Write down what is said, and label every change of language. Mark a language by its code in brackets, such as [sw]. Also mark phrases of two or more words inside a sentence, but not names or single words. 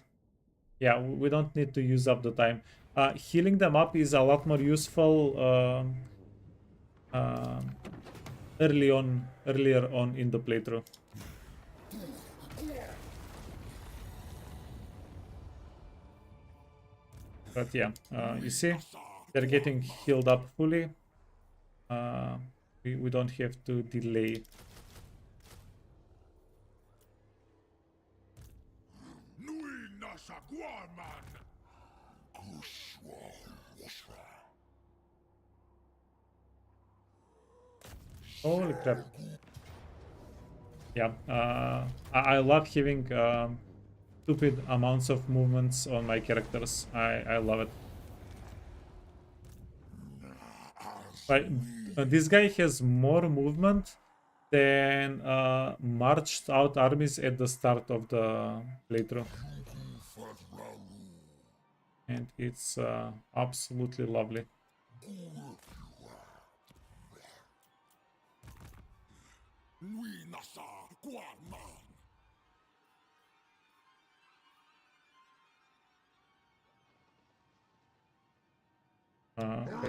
[en] Yeah, we don't need to use up the time. Healing them up is a lot more useful um, earlier on in the playthrough. But yeah, you see, they're getting healed up fully. We don't have to delay. Nui nasa guaman. Kushwa washra. Holy crap. Yeah, I love having stupid amounts of movements on my characters. I love it. But this guy has more movement than marched out armies at the start of the playthrough. And it's absolutely lovely. Nui nasa guaman. Okay.